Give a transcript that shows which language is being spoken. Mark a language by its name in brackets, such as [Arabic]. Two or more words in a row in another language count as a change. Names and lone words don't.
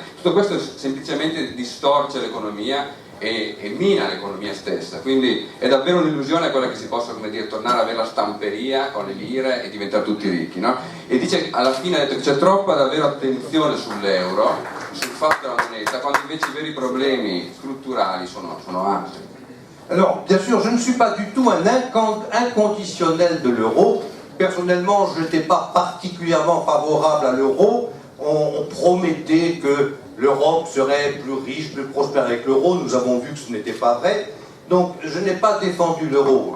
[Italian] Tutto questo semplicemente distorce l'economia e mina l'economia stessa, quindi è davvero un'illusione quella che si possa, come dire, tornare ad avere la stamperia con le lire e diventare tutti ricchi, no? E dice, alla fine ha detto che c'è troppa davvero attenzione sull'euro, sul fatto della moneta, quando invece i veri problemi strutturali sono altri. [French] Alors, bien sûr, je ne suis pas du tout un inconditionnel de l'euro. Personnellement, je n'étais pas particulièrement favorable à l'euro. On promettait que l'Europe serait plus riche, plus prospère avec l'euro. Nous avons vu que ce n'était pas vrai. Donc, je n'ai pas défendu l'euro.